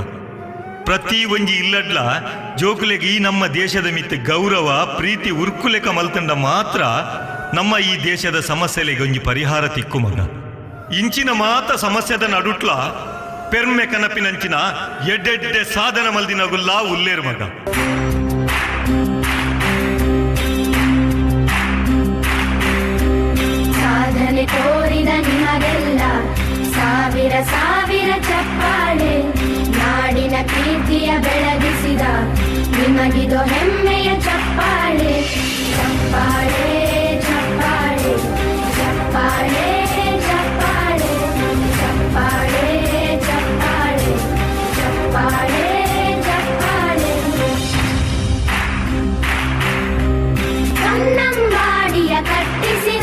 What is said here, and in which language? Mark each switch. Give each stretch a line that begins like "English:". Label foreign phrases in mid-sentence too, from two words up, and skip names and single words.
Tulu: ಪ್ರತಿ ಒಂಜಿ ಇಲ್ಲಡ್ಲ ಜೋಕುಲೆಗೆ ಈ ನಮ್ಮ ದೇಶದ ಮಿತ್ತ ಗೌರವ ಪ್ರೀತಿ ಉರ್ಕುಲೆಕ ಮಲ್ತಂಡ ಮಾತ್ರ ನಮ್ಮ ಈ ದೇಶದ ಸಮಸ್ಯೆಲೆಗೆ ಒಂಜಿ ಪರಿಹಾರ ತಿಕ್ಕು ಮಗ. ಇಂಚಿನ ಮಾತ ಸಮಸ್ಯೆದ ನಡುಟ್ಲ ಪೆರ್ಮೆ ಕನಪಿನಂಚಿನ ಎಡ್ಡೆಡ್ಡೆ ಸಾಧನ ಮಲ್ದಿನಗುಲ್ಲ ಉಲ್ಲೇರು ಮಗ.
Kannada: ಸಾಧನೆ ತೋರಿದ ನಿಮಗೆಲ್ಲ ಸಾವಿರ ಸಾವಿರ ಚಪ್ಪಾಳೆ ನಾಡಿನ ಕೀರ್ತಿಯ ಬೆಳಗಿಸಿದ ನಿಮಗಿದು ಹೆಮ್ಮೆಯ ಚಪ್ಪಾಳೆ ಚಪ್ಪಾಳೆ ಚಪ್ಪಾಳೆ ಚಪ್ಪಾಳೆ ಚಪ್ಪಾಳೆ ಚಪ್ಪಾಳೆ ಚಪ್ಪಾಳೆ ಚಪ್ಪಾಳೆ ಚಪ್ಪಾಳೆ ಕನ್ನಂಬಾಡಿಯ ಕಟ್ಟಿಸಿದ